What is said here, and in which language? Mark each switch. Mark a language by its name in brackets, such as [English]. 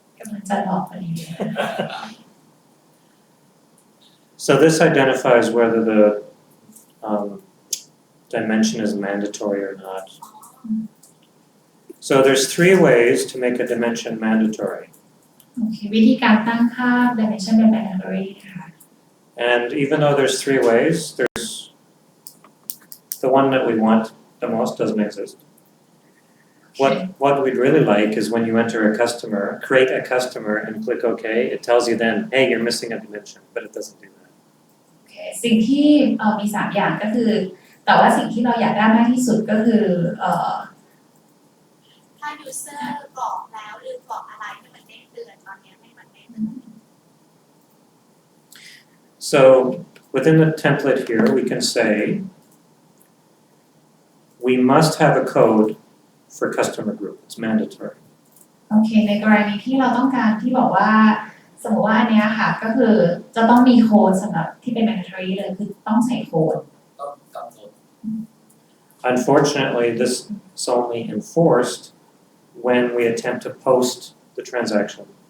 [Thai] กำลังจะบอกพอดี [English] So this identifies whether the dimension is mandatory or not. So there's 3 ways to make a dimension mandatory. [Thai] โอเควิธีการตั้งค่า dimension เป็น mandatory ค่ะ [English] And even though there's 3 ways, there's the one that we want the most doesn't exist. What we'd really like is when you enter a customer, create a customer and click OK, it tells you then, hey, you're missing a dimension, but it doesn't do that. [Thai] โอเคสิ่งที่มี3อย่างก็คือแต่ว่าสิ่งที่เราอยากได้มากที่สุดก็คือ ถ้า user กรอกแล้วลืมกรอกอะไรให้มันเด้งเตือนตอนนี้ให้มันเด้งเตือน [English] So within the template here, we can say we must have a code for customer group. It's mandatory. [Thai] โอเคในกรณีที่เราต้องการที่บอกว่าสมมติว่าอันเนี้ยค่ะก็คือจะต้องมีโค้ดสำหรับที่เป็น mandatory เลยคือต้องใส่โค้ด ต้องกำหนด [English] Unfortunately, this is only enforced when we attempt to post the transaction.